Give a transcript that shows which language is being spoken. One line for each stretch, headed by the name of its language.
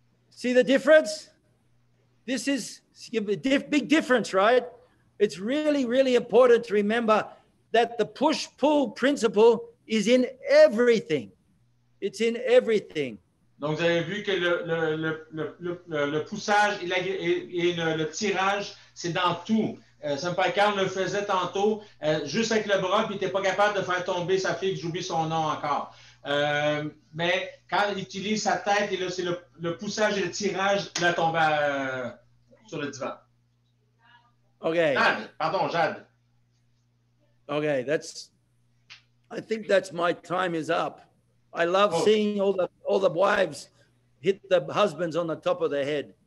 English: See the difference? This is a big difference, right? It's really, really important to remember that the push-pull principle is in everything. It's in everything.
French: Donc, vous avez vu que le poussage et le tirage, c'est dans tout. Senpai Carl le faisait tantôt, juste avec le bras, puis il n'était pas capable de faire tomber sa fille, que j'oublie son nom encore. Mais quand il utilise sa tête, et là, c'est le poussage et le tirage, il a tombé sur le divan.
English: Okay.
French: Jade, pardon, Jade.
English: Okay, I think that's my time is up. I love seeing all the wives hit the husbands on the top of the head.